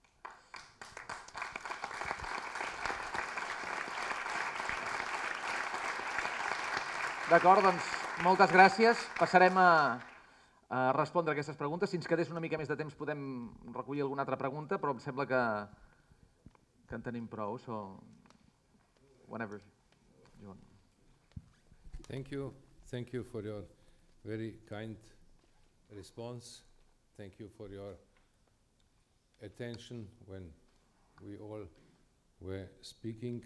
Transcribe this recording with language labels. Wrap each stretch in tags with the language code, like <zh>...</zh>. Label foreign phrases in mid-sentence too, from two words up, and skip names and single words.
<ca>D'acord, doncs moltes gràcies. Passarem a respondre aquestes preguntes. Si ens quedés una mica més de temps podem recollir alguna altra pregunta, però em sembla que en tenim prou.</ca> <en>So, whenever you want. Thank you for your very kind response. Thank you for your attention when we all were speaking.</en>